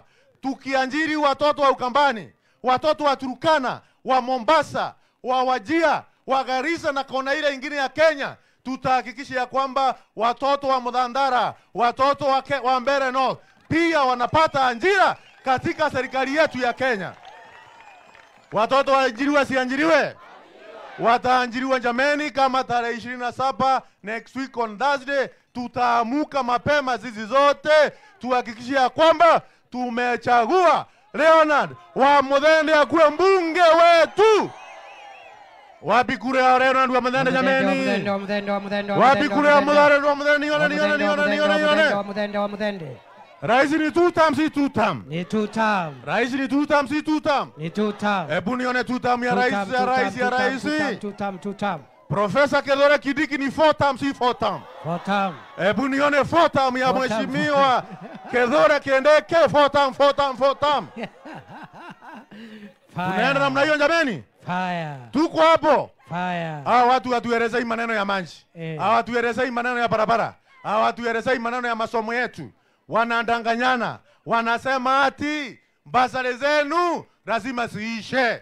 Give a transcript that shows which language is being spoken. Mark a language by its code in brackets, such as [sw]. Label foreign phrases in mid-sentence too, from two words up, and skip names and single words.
[sw] Tukiajiri watoto wa Ukambani, watoto wa Turkana, wa Mombasa, wa Wajir, wa Garissa na kona ile ingine ya Kenya, tutahakikisha ya kwamba watoto wa Mudhandara, watoto wa Mbeere North pia wanapata ajira katika serikali yetu ya Kenya. Watoto waajiriwe siajiriwe? Wataajiriwa jameni. Kama tarehe 27 [en] next week on Thursday, [sw] tutaamuka mapema zizi zote tuhakikisha kwamba tumechagua Leonard wa Muthende akuwe mbunge wetu. Wapi kura ya Leonard wa Muthende jameni? Wapi kura ya Muthende wa Muthende? Rais ni 2 term si 2 term? Ni 2 term. Rais ni 2 term si 2 term? Ni 2 term. Hebu nione 2 term ya rais, ya rais, ya rais. 2 term. Profesa Kithure Kindiki ni 4 term si 4 term? 4 term. Hebu nione 4 term ya mheshimiwa Kithure Kindiki, 4 term, 4 term, 4 term. Tunaenda namna hiyo jameni? Fire. Tuko hapo. Fire. Hawa watu hatuelezei maneno ya maji. Hawa hatuelezei maneno ya barabara. Hawa hatuelezei maneno ya masomo yetu. Wanadanganyana. Wanasema ati basari zenu lazima ziishe.